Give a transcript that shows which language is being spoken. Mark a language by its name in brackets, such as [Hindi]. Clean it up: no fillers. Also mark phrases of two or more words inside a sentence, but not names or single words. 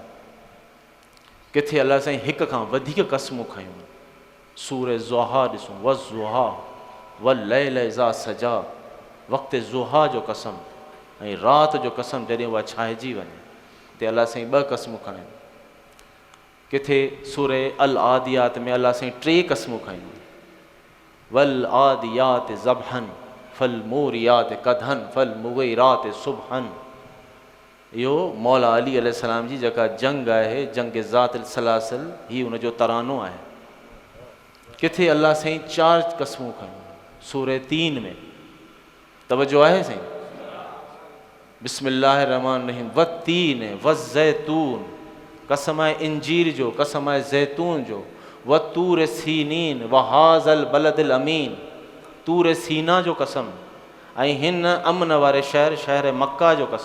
[Sindhi] किथे अल्लाह साईं हिक खां वधीक क़स्मूं खयूं, सूर ज़ुहा ॾिसूं, [Arabic] والضحى والليل إذا سجى, [Sindhi] वक़्ति ज़ुहा जो कसम ऐं राति जो कसम जॾहिं उहा छाइजी वञे, ते अल्लाह साईं ॿ क़स्मूं खणनि। किथे सूर अल आदियात में अल्लाह साईं 3 क़स्मूं खयूं, [Arabic] والعاديات ضبحا فالموريات قدحا فالمغيرات صبحا. [Sindhi] इहो मौला अली अलैहिस्सलाम जी जेका जंग आहे, जंग ज़ात सलासिल, ही उनजो तरानो आहे। किथे अल्लाह साईं 4 क़स्मूं खयूं, सूर 3 में, तवज्जो आहे साईं, [Arabic] بسم الله الرحمن الرحيم, والتين والزيتون, [Sindhi] कसम आहे इंजीर जो, कसम आहे ज़ैतून जो, [Arabic] وطور سينين وهذا البلد الأمين, [Sindhi] तूर सीना जो कसम, ऐं हिन अमन वारे शहर, शहर मक्का जो कसम।